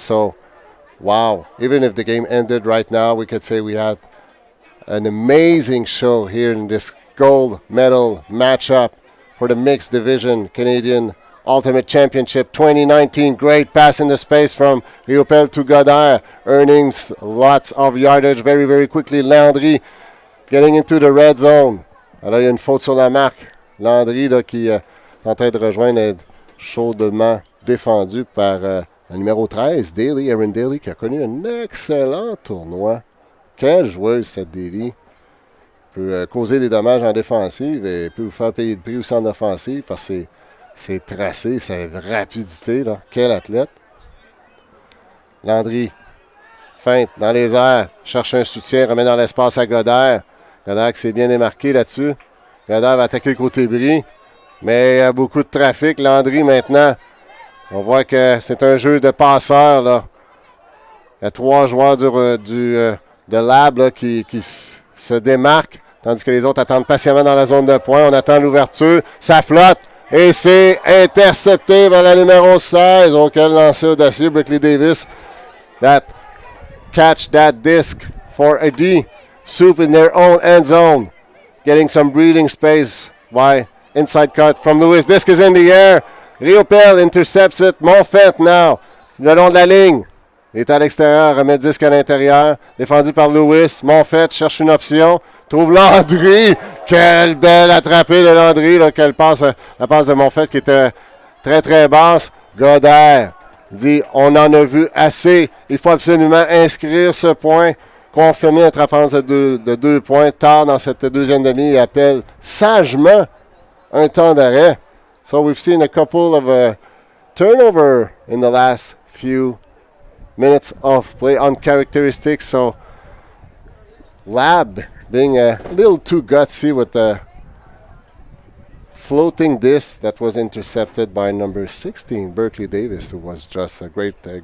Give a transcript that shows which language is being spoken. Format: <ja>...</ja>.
<en>So, wow. Even if the game ended right now, we could say we had an amazing show here in this gold medal matchup for the mixed division Canadian Ultimate Championship 2019. Great pass in the space from Riopel to Godard, earning lots of yardage very, very quickly. Landry getting into the red zone.</en> <fr>Alors, il y a une faute sur la marque. Landry là, qui est en train de rejoindre, est chaudement défendu par le numéro 13, Daly, Aaron Daly, qui a connu un excellent tournoi. Quelle joueuse cette Daly. peut causer des dommages en défensive et peut vous faire payer le prix aussi en offensive parce que c'est tracé, c'est rapidité. Là. Quel athlète. Landry, feinte dans les airs, cherche un soutien, remet dans l'espace à Godard. Godard qui s'est bien démarqué là-dessus. Godard va attaquer le côté bris, mais il y a beaucoup de trafic. Landry maintenant, on voit que c'est un jeu de passeurs. Là. Il y a 3 joueurs de Lab là, qui se démarquent, tandis que les autres attendent patiemment dans la zone de pointe. On attend l'ouverture, ça flotte. Et c'est intercepté par la numéro 16. Oh, quel lancer audacieux, Brickley Davis.</fr> <en>That catch that disc for a D. Soup in their own end zone. Getting some breathing space by inside cut from Lewis. Disc is in the air. Riopel intercepts it. Monfette now.</en> <fr>Le long de la ligne. Il est à l'extérieur. Remet disque à l'intérieur. Défendu par Lewis. Monfette cherche une option. Trouve Landry. Quelle belle attrapée de Landry. Là, quelle passe, la passe de Monfette qui était très très basse. Godard dit on en a vu assez. Il faut absolument inscrire ce point. Confirmer notre avance de 2 points tard dans cette deuxième demi. Il appelle sagement un temps d'arrêt.</fr> <en>So we've seen a couple of turnover in the last few minutes of play uncharacteristic. So Lab being a little too gutsy with the floating disc that was intercepted by number 16, Berkeley Davis, who was just a great.</en>